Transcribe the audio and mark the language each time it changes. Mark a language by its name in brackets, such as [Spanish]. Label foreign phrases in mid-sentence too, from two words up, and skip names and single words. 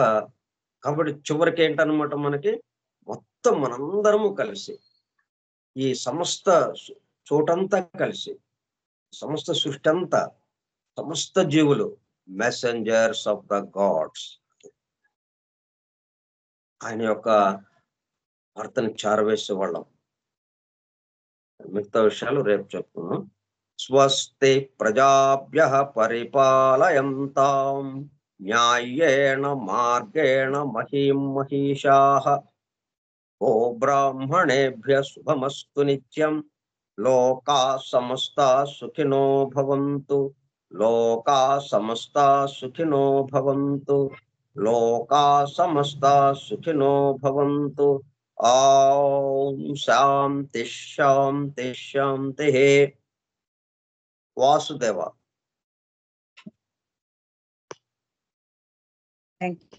[Telugu] కాబట్టి చివరికి ఏంటన్నమాట, మనకి మొత్తం మనందరము కలిసి ఈ సమస్త చోటంతా కలిసి సమస్త సృష్టి అంతా సమస్త జీవులు [English] messengers of the gods, [Telugu] ఆయన యొక్క వార్తను చారవేసే వాళ్ళం. మిగతా విషయాలు రేపు చెప్తున్నాం. [Sanskrit] స్వస్తి ప్రజాభ్యః పరిపాలయంతాం న్యాయేన మార్గేణ మహీం మహిషాః. ఓ బ్రాహ్మణేభ్యః శుభమస్తు నిత్యం. లోకాః సమస్తాః సుఖినో భవంతు. లోకాః సమస్తాః సుఖినో భవంతు. లోకాః సమస్తాః సుఖినో భవంతు. ఓం శాంతి శాంతి శాంతి. వాసుదేవ. [English] thank you.